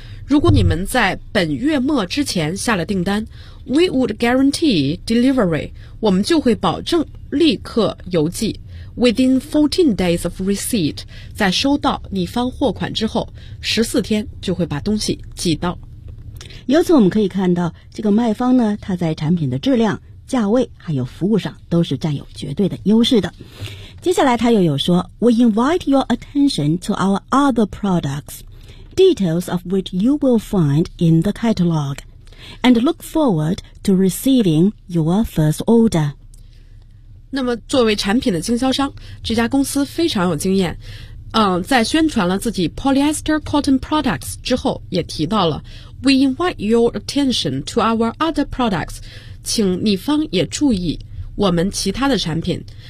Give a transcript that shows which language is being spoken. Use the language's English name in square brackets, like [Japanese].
[Chinese] 如果你们在本月末之前下了订单 ， [English] we would guarantee delivery， [Chinese] 我们就会保证立刻邮寄。 [English] Within 14 days of receipt， [Chinese] 在收到你方货款之后，14天就会把东西寄到。由此我们可以看到，这个卖方呢，他在产品的质量、价位还有服务上都是占有绝对的优势的。接下来他又有说 [English] We invite your attention to our other products, details of which you will find in the catalog, and look forward to receiving your first order. [Chinese] 那么作为产品的经销商，这家公司非常有经验。在宣传了自己 polyester cotton products 之后，也提到了 [English] We invite your attention to our other products， [Chinese] 请你方也注意我们其他的产品。